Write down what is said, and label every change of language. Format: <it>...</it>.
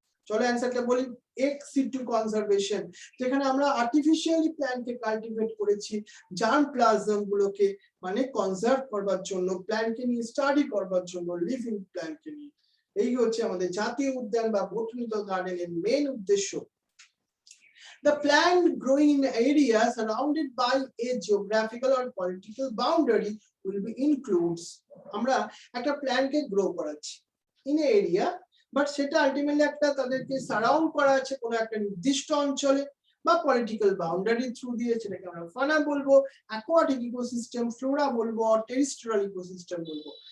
<bn>চলো অ্যানসারটা বলি, এক্স সিটু কনজারভেশন, যেখানে আমরা আর্টিফিশিয়ালি প্ল্যান্টকে কাল্টিভেট করেছি জার্মপ্লাজম গুলোকে মানে কনজার্ভ করবার জন্য, প্ল্যান্টকে নিয়ে স্টাডি করবার জন্য, লিভিং প্ল্যান্টকে নিয়ে। এই হচ্ছে আমাদের জাতীয় উদ্যান বা বোটানিক্যাল গার্ডেনের মেইন উদ্দেশ্য।</bn> <en>The plant growing in areas surrounded by a geographical or political boundary will be includes.</en> <bn>আমরা একটা প্ল্যান্টকে গ্রো করাচ্ছি ইন এরিয়া, বাট সেটা আলটিমেটলি একটা তাদেরকে সারাউন্ড করা আছে কোনো একটা নির্দিষ্ট অঞ্চলে বা পলিটিক্যাল বাউন্ডারি থ্রু দিয়ে, সেটাকে আমরা ফানা বলবো, অ্যাকোয়াটিক ইকোসিস্টেম, ফ্লোরা বলবো, টেরিস্ট্রিয়াল ইকোসিস্টেম বলবো।</bn>